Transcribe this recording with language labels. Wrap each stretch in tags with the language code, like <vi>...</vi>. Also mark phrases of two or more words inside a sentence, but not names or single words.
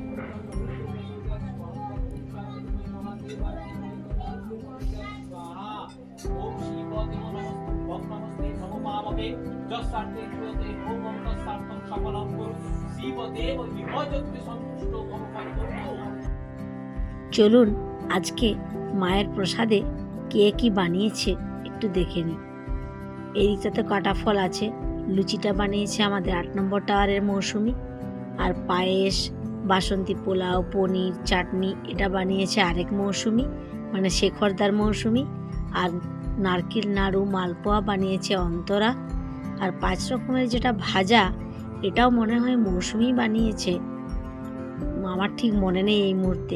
<sa>ओम शिवदेव नमस्ते नमो पावके जस्सार्थे क्रियते होमं तत्सार्थं सफलं कुरु शिवदेव विभजते सन्तुष्टो भव परिपूर्णो</sa> <bn>চলুন আজকে মায়ের প্রসাদে কে কি বানিয়েছে একটু দেখে নিই। এই দিকটাতে কাটা ফল আছে, লুচিটা বানিয়েছে আমাদের 8 নম্বর টাওয়ারের মৌসুমি, আর পায়েস, বাসন্তী পোলাও, পনির, চাটনি এটা বানিয়েছে আরেক মৌসুমি মানে শেখরদার মৌসুমি, আর নারকেল নাড়ু মালপোয়া বানিয়েছে অন্তরা, আর 5 রকমের যেটা ভাজা এটাও মনে হয় মৌসুমি বানিয়েছে, আমার ঠিক মনে নেই এই মুহূর্তে।</bn>